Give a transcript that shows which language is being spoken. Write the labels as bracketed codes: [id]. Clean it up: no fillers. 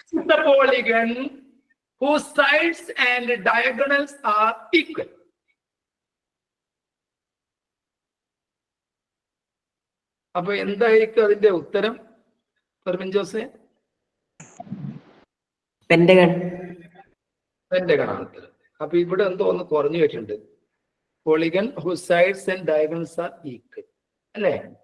[en] The polygon whose sides and diagonals are equal. [ml] അപ്പൊ എന്തായിരിക്കും അതിന്റെ ഉത്തരം ഫെർമിൻ ജോസെ? പെന്റഗൺ. പെന്റഗൺ ആണ് ഉത്തരം. അപ്പൊ ഇവിടെ എന്തോ ഒന്ന് കുറഞ്ഞു വെച്ചിട്ടുണ്ട്. [en] Polygon whose sides and diagonals are equal, അല്ലേ?